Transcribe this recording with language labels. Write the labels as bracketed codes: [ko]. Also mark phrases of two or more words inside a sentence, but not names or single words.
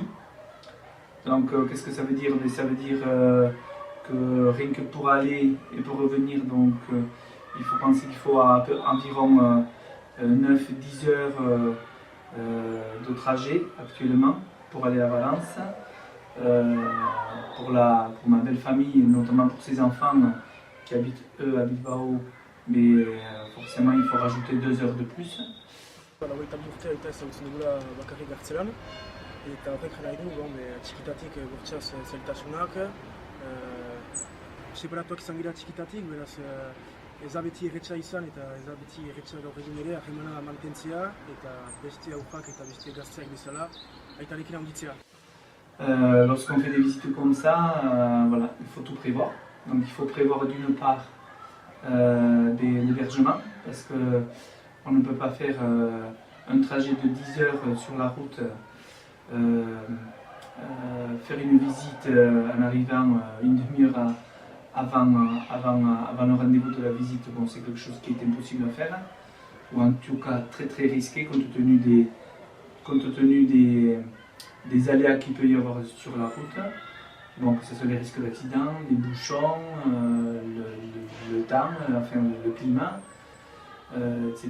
[fr] Donc qu'est-ce que ça veut dire? Ça veut dire que rien que pour aller et pour revenir, donc il faut penser qu'il faut environ 9-10 heures de trajet actuellement pour aller à Valence. Pour ma belle famille, notamment pour ses enfants qui habitent eux à Bilbao, mais forcément il faut rajouter 2 heures de plus. [eu] Eta horrek jara edu, txikitatik bortxaz zailtasunak, separatuak izan gira txikitatik, beraz ez da beti erretxa izan eta ez da beti erretxa gaur egun ere harremana mantentzea eta beste aurrak eta beste gazteak bezala aitarekin handitzea. [fr] Lorsqu'on fait des visites comme ça, voilà, il faut tout prévoir. Donc il faut prévoir d'une part l'hébergement, parce qu'on ne peut pas faire un trajet de 10 heures sur la route. Faire une visite en arrivant une demi-heure avant le rendez-vous de la visite, bon, c'est quelque chose qui est impossible à faire, ou en tout cas très très risqué compte tenu des aléas qu'il peut y avoir sur la route, bon, que ce soit les risques d'accident, les bouchons, le temps, enfin le climat, etc.